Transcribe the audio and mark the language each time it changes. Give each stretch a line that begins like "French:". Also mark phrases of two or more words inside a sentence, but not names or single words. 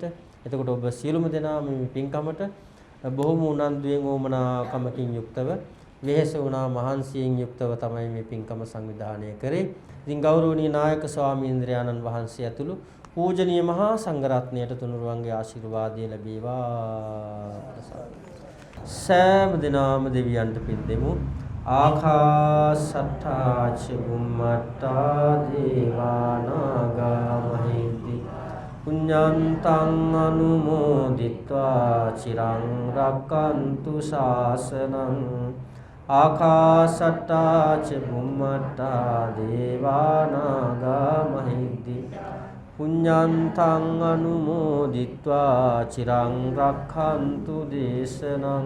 Sinhala: එතකොට ඔබ සියලුම දෙනා මේ පින්කමට බොහොම උනන්දුවෙන් ඕමනාකමකින් යුක්තව වෙහෙස වුණා මහන්සියෙන් යුක්තව තමයි මේ පින්කම සංවිධානය කරේ. ඉතින් ගෞරවනීය නායක ස්වාමීන්ද්‍රයාණන් වහන්සේ ඇතුළු පූජනීය මහා සංඝරත්නයට තුනුරුවන්ගේ ආශිර්වාදය ලැබේවා. සෑම දිනම දෙවියන්ට පින් දෙමු.
Pali: ආකාසට්ඨා ච බුම්මට්ඨා දේවානාගා මහිද්දි පුඤ්ඤන්තං අනුමෝදිත්වා චිරං රක්칸තු ශාසනං. ආකාසට්ඨා ච බුම්මට්ඨා දේවානාගා මහිද්දි පුඤ්ඤන්තං අනුමෝදිත්වා චිරං රක්칸තු දේශනං.